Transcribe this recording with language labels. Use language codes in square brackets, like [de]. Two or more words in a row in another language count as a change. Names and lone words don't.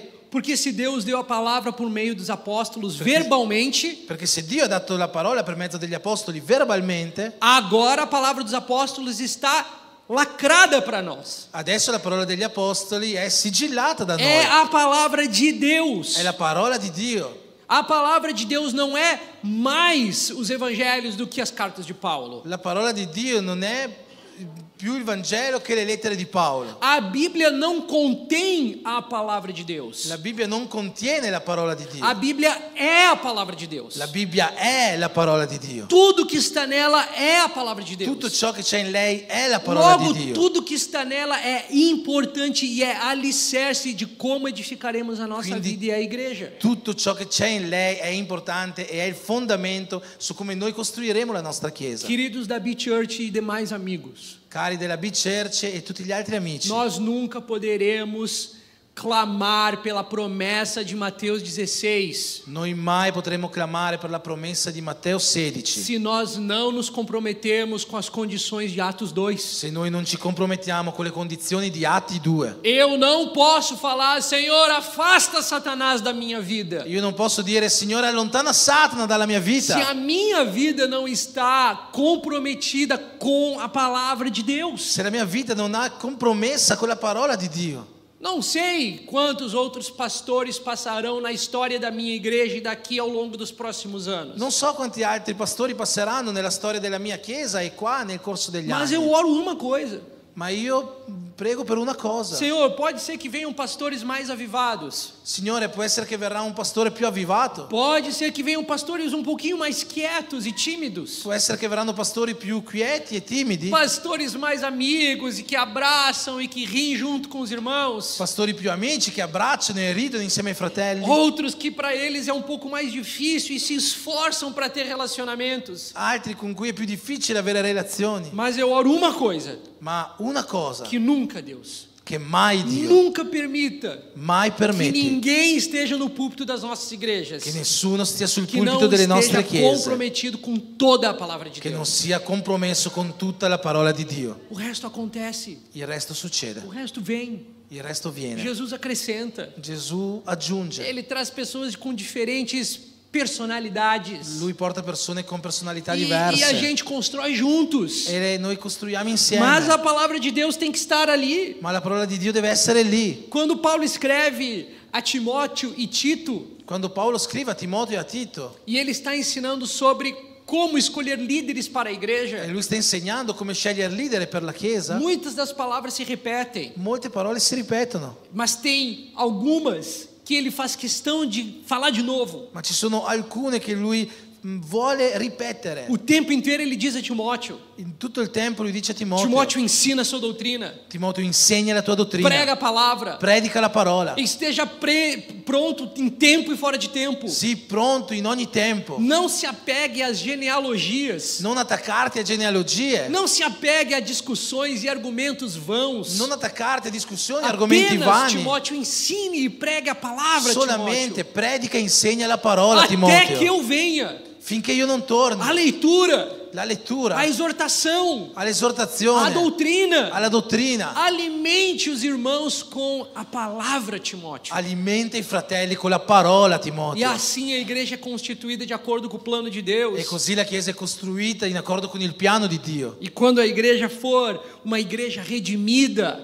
[pt] Porque se Deus deu a palavra por meio dos apóstolos verbalmente, [it] Perché se Dio ha dato la parola per mezzo degli apostoli verbalmente, [pt] agora a palavra dos apóstolos está lacrada para nós. [it] adesso la parola degli apostoli è sigillata da [pt] É [it] noi. [pt] a palavra de Deus. [it] È la parola di Dio. [pt] A palavra de Deus não é mais os evangelhos do que as cartas de Paulo. [it] La parola di Dio non è più il Vangelo che le lettere di Paolo. [pt] A Bíblia não contém a palavra de Deus. [it] La Bibbia non contiene la parola di Dio. [pt] A Bíblia é a palavra de Deus. [it] La Bibbia è la parola di Dio. [pt] Tudo que está nela é a palavra de Deus. [it] Tutto ciò che c'è in lei è la parola [pt] Logo, [it] di Dio. [pt] tudo que está nela é importante e é alicerce de como edificaremos a nossa [it] Quindi- [pt] vida e a igreja. [it] Tutto ciò che c'è in lei è importante e è il fondamento su come noi costruiremo la nostra chiesa. [pt] Queridos da B-Church e demais amigos, [it] Cari della B-Church e tutti gli altri amici, [pt] nós nunca poderemos clamar pela promessa de Mateus 16 [it] noi mai potremo clamare per la promessa di Matteo 16 [pt] se nós não nos comprometermos com as condições de Atos 2. [it] se noi non ci compromettiamo con le condizioni di Atti 2. [pt] Eu não posso falar, Senhor, afasta Satanás da minha vida, [it] Io non posso dire Signore allontana Satana dalla mia [pt] se a [it] vita [pt] minha vida não está comprometida com a palavra de Deus. [it] se la mia vita non è compromessa con la parola di Dio. [pt] Não sei quantos outros pastores passarão na história da minha igreja e daqui ao longo dos próximos anos. [it] Non so quanti altri pastori passeranno nella storia della mia chiesa e qua nel corso degli [pt] Mas [it] anni. [pt] eu oro uma coisa: [it] Ma io prego per una cosa. [pt] Senhor, pode ser que venham pastores mais avivados. [it] Signore, può essere che verrà un pastore più avvivato. [pt] Pode ser que venham pastores um pouquinho mais quietos e tímidos. [it] Può essere che verranno pastori più quieti e timidi. [pt] Pastores mais amigos e que abraçam e que riem junto com os irmãos. [it] Pastori più amici che abbracciano e ridono insieme ai fratelli. [pt] Outros que para eles é um pouco mais difícil e se esforçam para ter relacionamentos. [it] Altri con cui è più difficile avere relazioni. [pt] Mas eu oro uma coisa, [it] Ma una cosa [pt] que nunca, Deus, [it] che mai Dio, [pt] nunca permita [it] mai [pt] que [it] permette [pt] ninguém esteja no púlpito das nossas igrejas, [it] che nessuno stia sul [pt] que não [it] pulpito delle [pt] esteja [it] nostre chiese, [pt] comprometido com toda a palavra de [it] che non [pt] Deus. [it] sia compromesso con tutta la parola di Dio. [pt] O resto acontece, [it] Il resto succede, [pt] o resto vem. [it] il resto viene. [pt] Jesus acrescenta. [it] Gesù aggiunge. [pt] Ele traz pessoas com diferentes personalidades. [it] Lui porta persone con personalità [pt] E [it] diverse. [pt] a gente constrói juntos. [it] E noi costruiamo insieme. [pt] Mas a palavra de Deus tem que estar ali. [it] Ma la parola di Dio deve essere lì. [pt] Quando Paulo escreve a Timóteo e Tito, [it] Quando Paolo scrive a Timoteo e a Tito, [pt] e ele está ensinando sobre como escolher líderes para a [it] e [pt] igreja, [it] lui sta insegnando come scegliere leader per la Chiesa, [pt] muitas das palavras se repetem, [it] molte parole si ripetono. [pt] mas tem algumas que ele faz questão de falar de novo. [it] Ma ci sono alcune che lui vuole ripetere. [pt] O tempo inteiro ele diz a Timóteo. [it] In tutto il tempo lui dice a Timoteo: [pt] Timóteo ensina a sua doutrina, [it] Timoteo, insegna la tua dottrina, [pt] prega a palavra, [it] predica la parola, [pt] esteja pronto em tempo e fora de tempo. [it] sii pronto in ogni tempo. [pt] Não se apegue às genealogias. [it] Non attaccarti a genealogie, [pt] Não se apegue a discussões e argumentos vãos. [it] non attaccarti a discussioni, argomenti [pt] Apenas, [it] vani. [pt] Timóteo, ensine e pregue a palavra, [it] Solamente [pt] Timóteo. [it] predica e insegna la parola, [pt] Até [it] Timoteo, [pt] que eu venha. [it] finché io non torni. [pt] A leitura, [it] La lettura, [pt] a exortação, a [it] all'esortazione, [pt] doutrina. [it] alla dottrina. [pt] Alimente os irmãos com a palavra, Timóteo. [it] Alimenta i fratelli con la parola, [pt] E [it] Timoteo. [pt] assim a igreja é constituída de acordo com o plano de Deus. [it] E così la Chiesa è costruita in accordo con il piano di Dio. [pt] E quando a igreja for uma igreja redimida,